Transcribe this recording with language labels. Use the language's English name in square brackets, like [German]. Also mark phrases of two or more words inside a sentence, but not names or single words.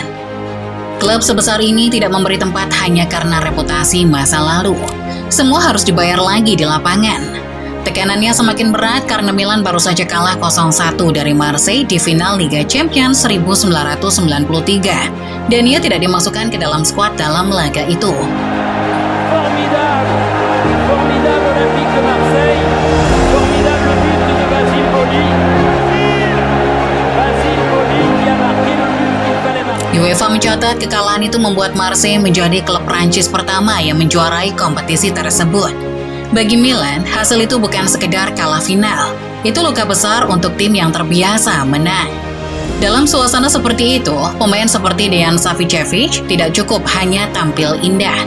[Indonesian] Klub sebesar ini tidak memberi tempat hanya karena reputasi masa lalu. Semua harus dibayar lagi di lapangan. Tekanannya semakin berat karena Milan baru saja kalah 0-1 dari Marseille di final Liga Champions 1993, dan ia tidak dimasukkan ke dalam skuad dalam laga itu. [French] Formidable Olympique de Marseille, formidable but de Basile Boli. Basile Boli qui a marqué le but qu'il fallait marquer. [Indonesian] UEFA mencatat kekalahan itu membuat Marseille menjadi klub Prancis pertama yang menjuarai kompetisi tersebut. Bagi Milan, hasil itu bukan sekedar kalah final. Itu luka besar untuk tim yang terbiasa menang. Dalam suasana seperti itu, pemain seperti Dean Savicevic tidak cukup hanya tampil indah.